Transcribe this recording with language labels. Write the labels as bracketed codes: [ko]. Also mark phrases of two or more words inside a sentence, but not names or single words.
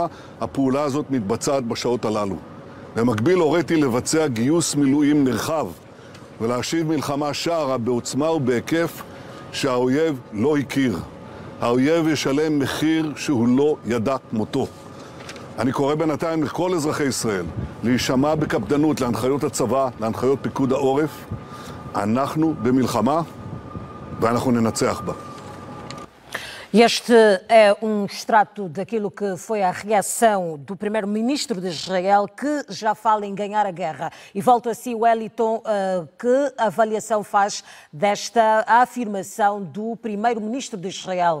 [he] הפעולה הזאת מתבצעת בשעות הללו. במקביל הוריתי לבצע גיוס מילואים נרחב ולהשיב מלחמה שערה בעוצמה ובהיקף שהאויב לא הכיר. האויב ישלם מחיר שהוא לא ידע כמותו. אני קורא בינתיים לכל אזרחי ישראל להישמע בקפדנות להנחיות הצבא, להנחיות פיקוד העורף. אנחנו במלחמה ואנחנו ננצח בה. [pt] Este é extrato daquilo que foi a reação do primeiro-ministro de Israel, que já fala em ganhar a guerra. E volto a si, Wellington, que avaliação faz desta afirmação do primeiro-ministro de Israel?